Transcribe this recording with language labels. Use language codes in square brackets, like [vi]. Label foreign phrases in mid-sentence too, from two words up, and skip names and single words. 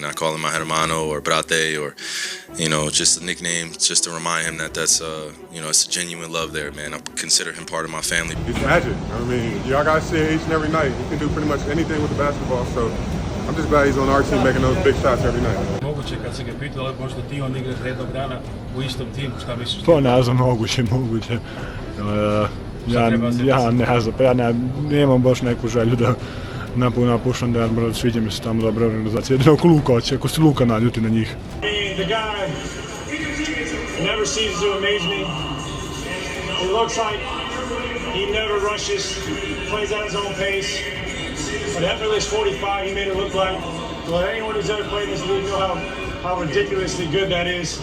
[en] I call him my hermano or brate or, just a nickname, just to remind him that that's, it's a genuine love there, man. I consider him part of my family. He's magic. I mean, y'all guys see it each and every night. He can do pretty much anything with the basketball, so I'm just glad he's on our team making those big shots every night. [hr] Moguće kad se ga pitalo možda ti on igraš jednog dana u istom timu, šta misliš? To ne znam, moguće. Ja nemam baš neku želju da napušam da sviđa mi se tamo dobra organizacija. Jedino ako Luka hoće, ako se Luka naljuti na njih. [en] The guy never ceases to amaze me. It looks like he never rushes, plays at his own pace. But effortless 45, he made it look like, well, anyone who's ever played in this league know how ridiculously good that is.